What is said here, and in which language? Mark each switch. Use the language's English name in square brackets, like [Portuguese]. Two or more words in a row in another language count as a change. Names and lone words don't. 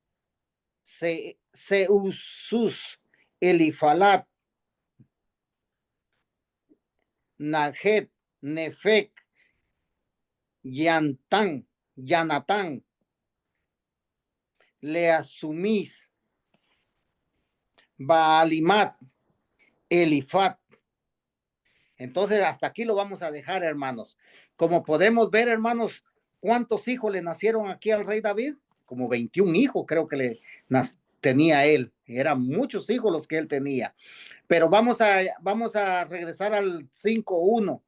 [Spanish] Seusus, Elifalat, Najet, Nefec, Yanatán, Leasumís, Baalimat, Elifat. Entonces, hasta aquí lo vamos a dejar, hermanos. Como podemos ver, hermanos, ¿cuántos hijos le nacieron aquí al rey David? Como 21 hijos creo que tenía él. Eran muchos hijos los que él tenía. Pero vamos a regresar al 5:1.